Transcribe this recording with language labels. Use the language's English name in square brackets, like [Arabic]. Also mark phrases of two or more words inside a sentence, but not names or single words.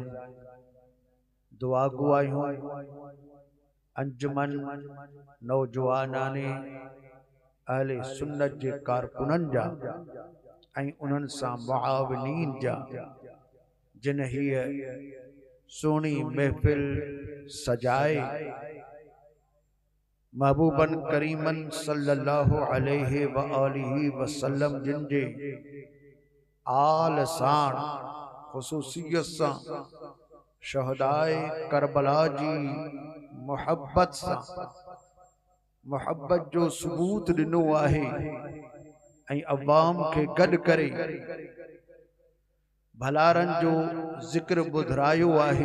[Sindhi] दुआ गो आहियूं अंजुमन नौजवानाने अहले सुन्नत जे कारकुनन जा ऐं उन्हनि सां मुआविनीन जा जिन हीअ सोनी महफिल सजाए महबूबन करीमन [Arabic] صلى الله عليه وآله وسلم [Sindhi] जिन जे आल साण खुसूसियत सां शहदाए करबला जी मोहब्बत सां मोहब्बत जो सबूत दिनो आहे ऐं अवाम के गड करे भलारन जो जिक्र बुधरायो आहे।